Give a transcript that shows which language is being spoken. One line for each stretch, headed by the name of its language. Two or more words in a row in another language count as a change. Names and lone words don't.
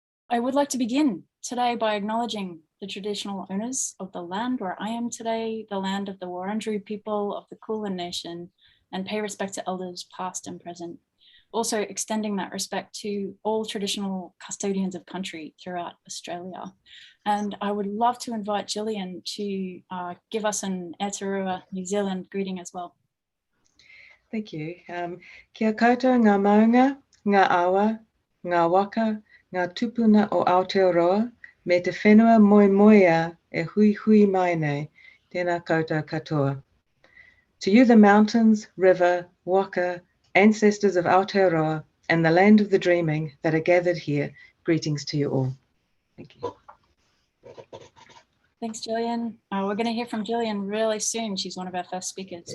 English: I would like to begin today by acknowledging the traditional owners of the land where I am today, the land of the Wurundjeri people of the Kulin Nation, and pay respect to elders past and present. Also extending that respect to all traditional custodians of country throughout Australia. And I would love to invite Gillian to give us an Aotearoa New Zealand greeting as well. Thank you.
Māori: Kia koutou ngā maunga, ngā awa, ngā waka, ngā tupuna o Aotearoa, me te whenua moe e hui hui mai nei, tēnā koutou katoa.
English: To you the mountains, river, waka, ancestors of Aotearoa, and the land of the dreaming that are gathered here, greetings to you all. Thank you. Thanks, Gillian. We're going to hear from Gillian really soon. She's one of our first speakers.